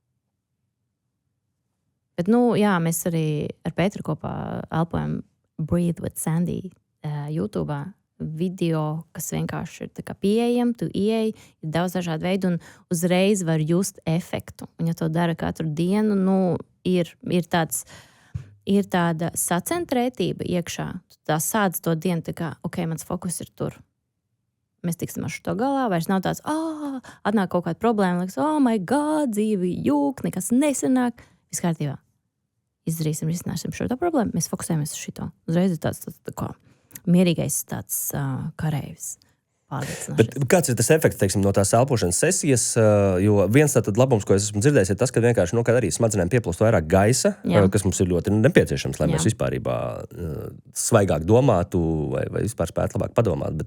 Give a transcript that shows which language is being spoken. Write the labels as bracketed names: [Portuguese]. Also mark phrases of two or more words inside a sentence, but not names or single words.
[Latvian] Bet, jā, mēs arī ar Pēteru kopā elpojam [English] Breathe with Sandy YouTube video, [Latvian] kas vienkārši ir tā kā pieejam, tu ieej, ir daudz dažādu veidu un uzreiz var just efektu. Un ja to dara katru dienu, ir tāda sacentrētība iekšā. Tu tā sāc to dienu, tā kā, ok, mans fokus ir tur. Mēs tiksim ar šo galā, vairs nav tāds, atnāk kaut kāda problēma, liekas, [English] oh my God, [Latvian] dzīvi jūk, nekas nesanāk. Viss kārtībā. Risināsim šo problēmu, mēs fokusējamies uz šito. Uzreiz ir tāds kā mierīgais tāds kareivis. Bet kāds ir tas efekts, teiksim, no tās elpošanas sesijas? Jo viens tātad labums, ko es esmu dzirdējis, ir tas, ka vienkārši kad arī smadzenēm pieplūst vairāk gaisa, kas mums ir ļoti nepieciešams, lai mēs vispārībā svaigāk domātu vai vispār spētu labāk padomāt.